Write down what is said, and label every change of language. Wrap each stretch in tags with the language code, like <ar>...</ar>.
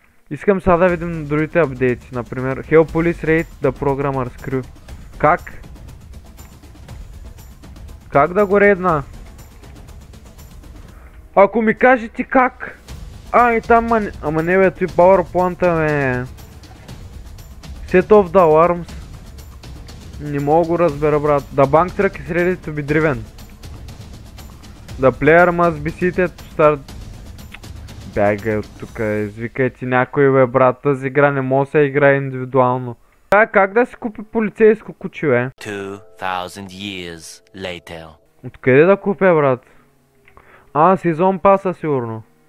<bg>Искам сега да видим другите апдейти, например</bg> <en>Help Police Raid the Programmer's Crew.</en> <bg>Как? Как да го рейдна? Ако ми кажете как? И там, ама не бе, той PowerPoint-а ме...</bg> <en>Set off the alarms.</en> <bg>Не мога го разбера, брат.</bg> <en>The bank truck is ready to be driven. The player must be seated to start...</en> <bg>Бягай от тука, извикай ти някой бе, брат, тази игра не може да се играе индивидуално. Как да си купи полицейско куче, бе?</bg> <en>2000 years later.</en> <bg>Откъде да купя, брат? Сезон паса сигурно.</bg>